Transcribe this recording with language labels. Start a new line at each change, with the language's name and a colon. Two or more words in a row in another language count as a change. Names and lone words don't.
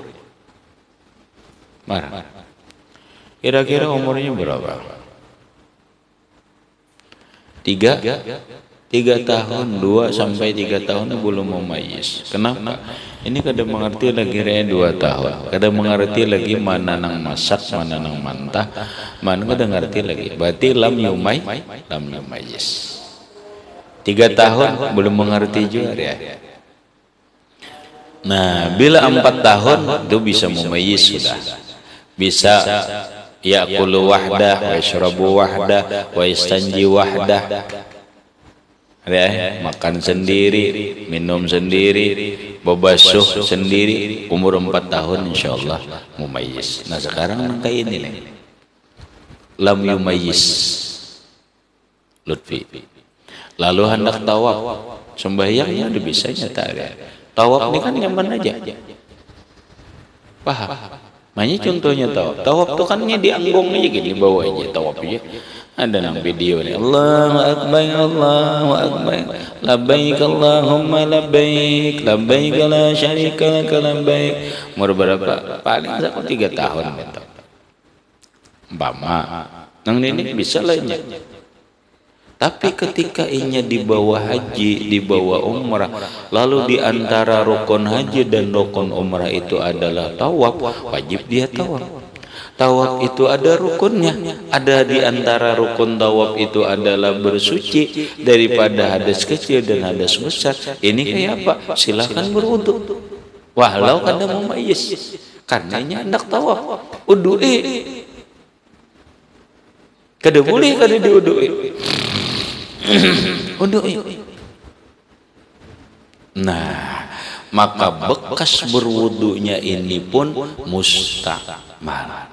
Banjar: Marah. Kira-kira umurnya berapa? 3 tahun, 2 sampai 3 tahun belum mumayyiz. Kenapa? Ini kadang mengerti lagi 2 tahun. Kadang mengerti lagi mana nang masak, mana nang mantah, mana kadang ngerti lagi.
Arabic: Berarti لم يميز.
Banjar: 3 tahun belum mengerti juga ya. Nah, bila 4 tahun itu bisa mumayyiz sudah.
Arabic: Bisa يأكل وحده ويشرب وحده ويستنجي وحده.
Banjar: Makan sendiri, minum sendiri, babasuh sendiri, umur 4 tahun insyaallah mumayyiz. Nah sekarang kayak ini nih,
Arabic: لم يميز
Banjar: Lutfi. Lalu hendak tawaf, sembahyangnya udah bisa nyata ya. Tawaf ini kan nyaman aja, paham? Makanya contohnya tawaf tuh kan dianggung aja gini, bawa aja tawaf aja. Ada nang video nih,
Arabic: الله أكبر الله أكبر لبيك اللهم لبيك لبيك لا شريك لك لبيك.
Banjar: Umur berapa? Paling 3 tahun gitu. Umpama nang ini bisa lainnya. Tapi ketika inya dibawa haji, dibawa umrah, lalu di antara rukun haji dan rukun umrah itu adalah tawaf, wajib dia tawaf. Tawaf itu ada rukunnya. Ada di antara rukun tawaf itu adalah bersuci daripada hadas kecil dan hadas besar. Ini kayak apa? Silakan berwudu. Walau kada mumayyiz. Karenanya hendak tawaf. Wudu'i. Kada boleh kada diwudu'i. Wudu'i. Nah, maka bekas berwudunya ini pun mustakmal.